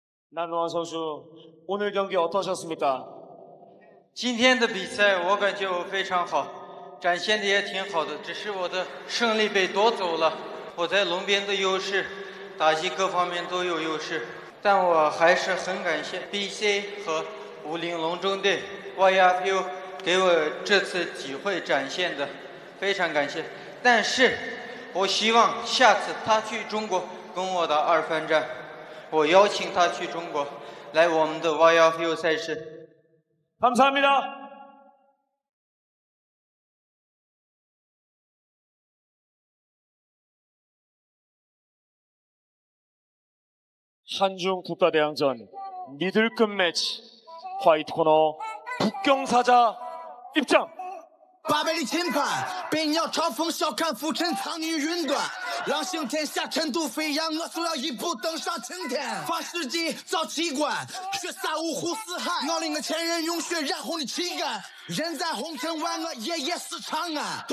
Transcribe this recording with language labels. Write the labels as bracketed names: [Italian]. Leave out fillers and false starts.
[Korean] 남동환 선수 오늘 경기 어떠셨습니까? [Chinese] 今天的比赛我感觉我非常好，展现的也挺好的，只是我的胜利被夺走了。我在龙边的优势，打击各方面都有优势，但我还是很感谢 BC 和50龙中队 YFU 给我这次机会展现的，非常感谢。但是我希望下次他去中国跟我打2番战，我邀请他去中国来我们的 YFU 赛事。 [Korean] 감사합니다. 한중 국가대항전 미들급 매치 화이트 코너 북경사자 입장. [Chinese] 八百里秦盘，被鸟嘲讽，笑看浮沉，藏于云端。狼行天下，尘土飞扬，我速要一步登上青天。发世纪造奇观，血洒五湖四海。我领个前人用血染红的旗杆。人在红尘万，我夜夜思长安。